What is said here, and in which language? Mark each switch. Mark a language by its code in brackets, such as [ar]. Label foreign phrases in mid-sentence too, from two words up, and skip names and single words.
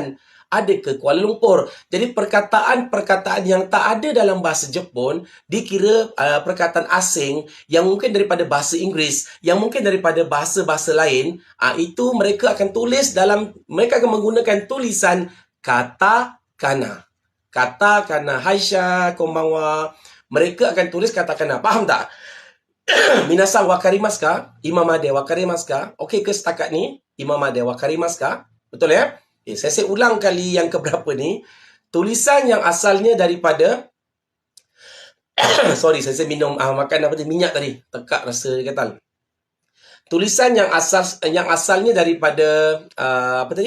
[ms] Ada ke Kuala Lumpur? Jadi perkataan-perkataan yang tak ada dalam bahasa Jepun dikira perkataan asing yang mungkin daripada bahasa Inggeris, yang mungkin daripada bahasa-bahasa lain. Itu mereka akan mereka akan menggunakan tulisan katakana. Katakana. [ja] Haisha, konbanwa. [ms] Mereka akan tulis katakana. Faham tak? [ja] みなさん わかりますか? いままで わかりますか? [ms] Okey ke setakat ni? [ja] いままで わかりますか? [ms] Betul ya? Okay, saya ulang kali yang keberapa ni. Tulisan yang asalnya daripada sorry, saya minum makan apa tadi? Minyak tadi. Tekak rasa gatal. Tulisan yang asalnya daripada apa tadi?